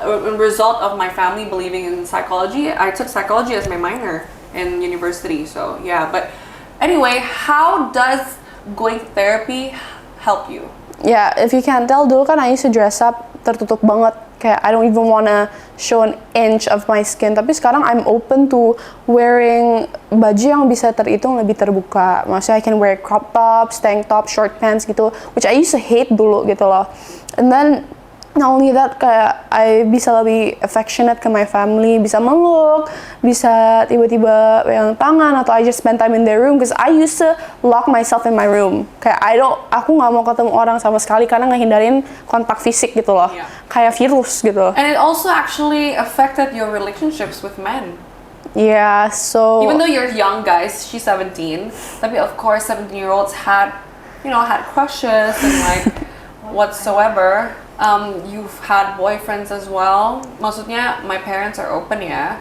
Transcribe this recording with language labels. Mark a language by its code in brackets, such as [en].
[en] A result of my family believing in psychology, I took psychology as my minor in university. So yeah, but anyway, how does going to therapy help you? Yeah, if you can't tell, dulu kan I used to dress up [id] tertutup banget. [en] Kayak I don't even wanna show an inch of my skin. [id] Tapi sekarang [en] I'm open to wearing [id] baju yang bisa terhitung lebih terbuka. [en] Maksudnya I can wear crop tops, tank top, short pants gitu, which I used to hate dulu gitu loh. And then not only that, kayak I bisa lebih affectionate ke my family, [id] bisa meluk, bisa tiba-tiba pegang tangan, atau [en] I just spend time in their room, because I used to lock myself in my room. [id] Kayak aku nggak mau ketemu orang sama sekali karena ngehindarin kontak fisik gitu loh. [en] Yeah. [id] Kayak virus gitu. [en] And it also actually affected your relationships with men. Yeah, so Even though you're young guys, she's 17, tapi of course 17-year-olds had crushes and like whatsoever. You've had boyfriends as well. Maksudnya my parents are open ya.